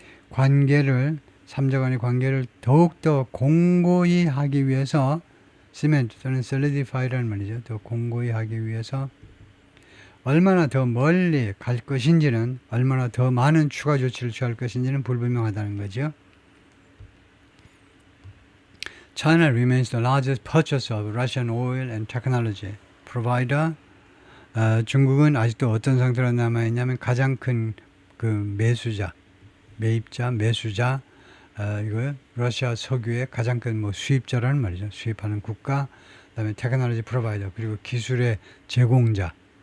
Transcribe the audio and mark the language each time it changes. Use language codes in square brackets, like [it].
[ko] 관계를 3자 간의 관계를 더욱더 공고히 하기 위해서 cement 또는 solidify라는 말이죠. 더 공고히 하기 위해서 얼마나 더 멀리 갈 것인지는 얼마나 더 많은 추가 조치를 취할 것인지는 불분명하다는 거죠. [en] China remains the largest purchaser of Russian oil and technology provider. [ko] 중국은 아직도 어떤 상태로 남아있냐면 가장 큰 그 매수자, 매입자, 매수자, 이거 러시아 석유의 가장 큰 뭐 수입자라는 말이죠. 수입하는 국가, 그다음에 테크놀로지 프로바이더, 그리고 기술의 제공자.